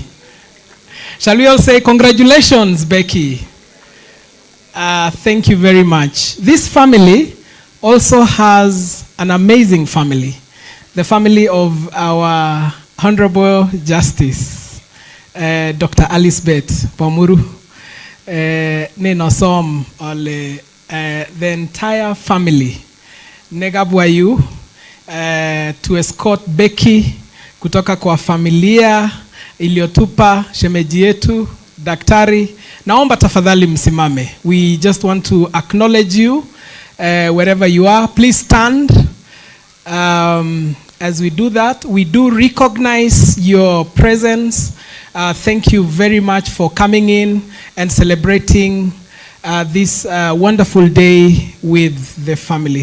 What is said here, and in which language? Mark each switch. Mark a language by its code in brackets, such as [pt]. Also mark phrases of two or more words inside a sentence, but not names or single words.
[en] Shall we all say congratulations, Becky? Thank you very much. This family also has an amazing family. The family of our Honorable Justice, Dr. [sw] Alice Beth Pomuru. [kln] Nenosom ole [en] the entire family [sw] Negabwayu [en] to escort [sw] Becky kutoka kwa familia iliyotupa shemeji yetu daktari Naomba tafadhali msimame. [en] We just want to acknowledge you wherever you are. Please stand. As we do that, we do recognize your presence. Thank you very much for coming in and celebrating this wonderful day with the family.